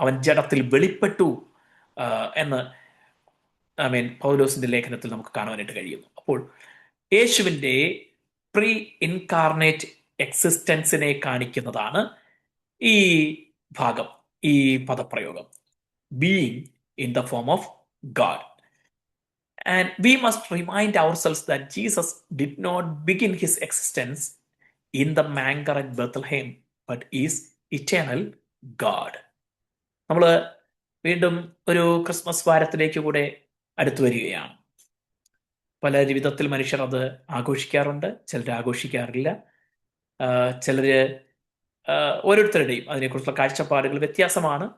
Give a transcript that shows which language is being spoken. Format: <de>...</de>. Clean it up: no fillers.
<ml>അവൻ ജഡത്തിൽ വെളിപ്പെട്ടു എന്ന് പൗലോസിന്റെ ലേഖനത്തിൽ നമുക്ക് കാണുവാനായിട്ട് കഴിയുന്നു. അപ്പോൾ യേശുവിൻ്റെ പ്രീ ഇൻകാർണേറ്റ് എക്സിസ്റ്റൻസിനെ കാണിക്കുന്നതാണ് ഈ ഭാഗം, ഈ പദപ്രയോഗം,</ml> <en>Being in the form of God. And we must remind ourselves that Jesus did not begin his existence in the manger at Bethlehem, but is eternal God.</en> <ml>നമ്മൾ വീണ്ടും ഒരു ക്രിസ്മസ് വാരത്തിലേക്ക് കൂടെ അടുത്തു വരികയാണ്. പല വിധത്തിൽ മനുഷ്യർ അത് ആഘോഷിക്കാറുണ്ട്, ചിലർ ആഘോഷിക്കാറില്ല. ചിലര് ഓരോരുത്തരുടെയും അതിനെക്കുറിച്ചുള്ള കാഴ്ചപ്പാടുകൾ വ്യത്യാസമാണ്.</ml>